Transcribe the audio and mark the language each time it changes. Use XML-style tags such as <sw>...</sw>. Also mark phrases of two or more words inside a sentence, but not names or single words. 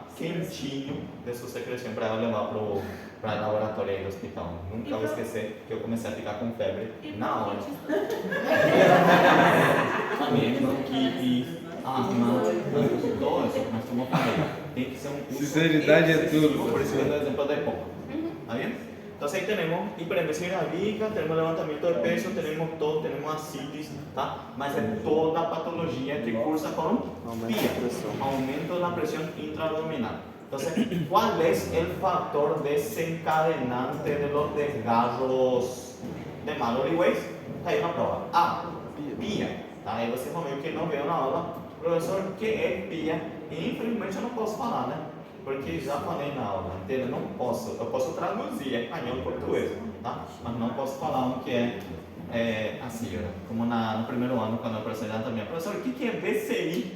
<pt>Quentinho dessa secreção para ela levar para o laboratório aí do hospital. Nunca vou esquecer que eu comecei a ficar com febre na hora. Também, bronquite, asma, todo isso, mas como eu falei, tem que ser um curso Sinceridade é tudo. Por isso que eu dou o exemplo da EPOC.</pt> <es>¿Está bien? Entonces ahí tenemos hiperemicina gravídica, tenemos levantamiento de peso, tenemos todo, tenemos ascites, ¿tá?</es> <pt>Mas é toda a patologia que cursa com aumento da pressão intraabdominal.</pt> <es>Entonces, ¿cuál es el factor desencadenante de los desgarros de Mallory Weiss?</es> <pt>Tá aí na prova. A, pia. Tá? Aí você vai ver o que não veio na aula. Professor, o que é pia? E infelizmente eu não posso falar, né? Porque já falei na aula inteira, não posso. Eu posso traduzir espanhol e português, tá? Mas não posso falar o que é assim, como no primeiro ano, quando a professora já também, professor, o que é VCI?</pt>